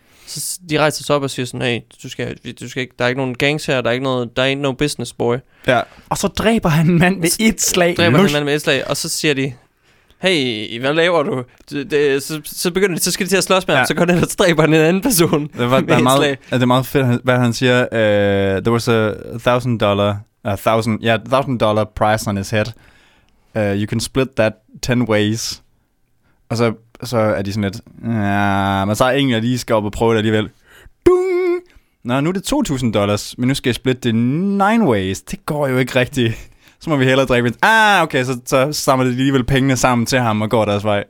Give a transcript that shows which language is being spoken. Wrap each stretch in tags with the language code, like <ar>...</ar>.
<da>Så de rejser sig op og siger sådan, hey, du skal ikke, der er ikke nogen gangs her, der er ikke nogen business, boy. Ja. Og så dræber han en mand med et slag. Og så siger de, hey, hvad laver du? Så skal de til at slås med ham, så går den og dræber en anden person med et slag. Er det meget fedt, hvad han siger?</da> <en>There was $1,000 price on his head. You can split that 10 ways.</en> <da>Og så er de sådan lidt, ja, men så er ingen, der lige skal op og prøve det alligevel. Dung! Nå, nu er det $2,000, men nu skal jeg splitte det</da> <en>9 ways.</en> <da>Det går jo ikke rigtigt. Så må vi hellere dræbe det. Ah, okay, så samler de alligevel pengene sammen til ham og går deres vej.</da>